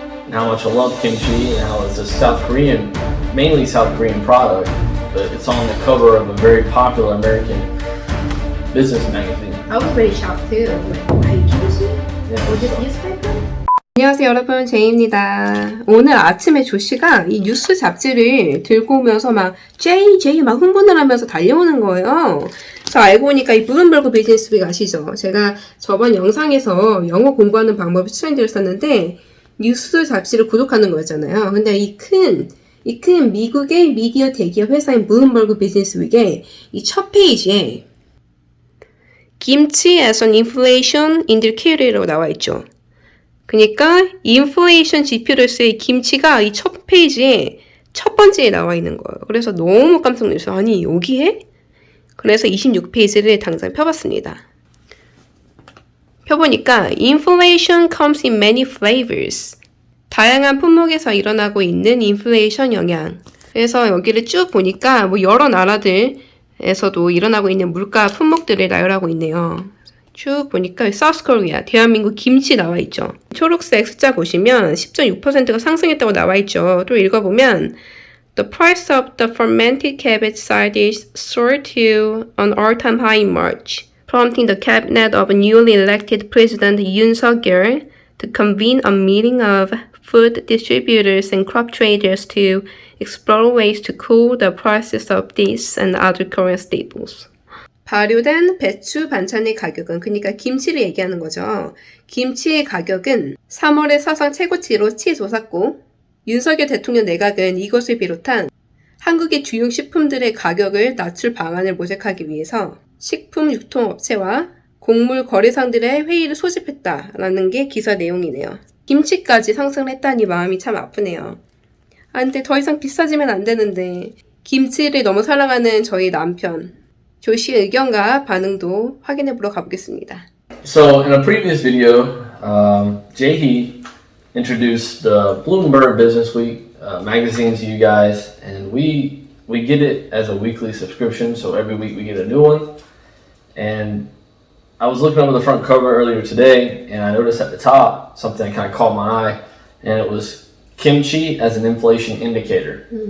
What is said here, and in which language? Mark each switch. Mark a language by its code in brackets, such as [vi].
[en] and how much I love kimchi and how it's a South Korean, mainly South Korean product, but it's on the cover of a very popular American business magazine. I was very shocked too. Like, why kimchi? Was it newspaper? [ko] 안녕하세요 여러분, 제이입니다. 오늘 아침에 조씨가 이 뉴스 잡지를 들고 오면서 막 제이 막 흥분을 하면서 달려오는 거예요. 저 알고 보니까 이 블룸버그 비즈니스 빅 아시죠? 제가 저번 영상에서 영어 공부하는 방법을 추천드렸었는데 뉴스 잡지를 구독하는 거였잖아요. 근데 이 큰 미국의 미디어 대기업 회사인 블룸버그 비즈니스 빅의 이 첫 페이지에 김치 [en] as an inflation indicator [ko] 라고 나와 있죠. 그러니까 인플레이션 지표로서의 김치가 이 첫 페이지에 첫 번째에 나와 있는 거예요. 그래서 너무 깜짝 놀랐어요. 아니 여기에? 그래서 26페이지를 당장 펴봤습니다. 펴보니까 [en] Inflation comes in many flavors. [ko] 다양한 품목에서 일어나고 있는 인플레이션 영향. 그래서 여기를 쭉 보니까 뭐 여러 나라들에서도 일어나고 있는 물가 품목들을 나열하고 있네요. 쭉 보니까 South Korea, 대한민국 김치 나와 있죠. 초록색 숫자 보시면 10.6%가 상승했다고 나와 있죠. 또 읽어보면 [en] The price of the fermented cabbage sardines soared to an all-time high in March, prompting the cabinet of newly elected President Yoon Suk-yeol to convene a meeting of food distributors and crop traders to explore ways to cool the prices of these and other Korean staples. [ko] 발효된 배추 반찬의 가격은, 그러니까 김치를 얘기하는 거죠. 김치의 가격은 3월에 사상 최고치로 치솟았고 윤석열 대통령 내각은 이것을 비롯한 한국의 주요 식품들의 가격을 낮출 방안을 모색하기 위해서 식품 유통업체와 곡물 거래상들의 회의를 소집했다라는 게 기사 내용이네요. 김치까지 상승을 했다니 마음이 참 아프네요. 근데 더 이상 비싸지면 안 되는데 김치를 너무 사랑하는 저희 남편 조씨의 의견과 반응도 확인해보러 가보겠습니다. [en] So in a previous video, Jaehee introduced the Bloomberg Business Week magazine to you guys, and we get it as a weekly subscription, so every week we get a new one. And I was looking over the front cover earlier today, and I noticed at the top something that kind of caught my eye, and it was kimchi as an inflation indicator.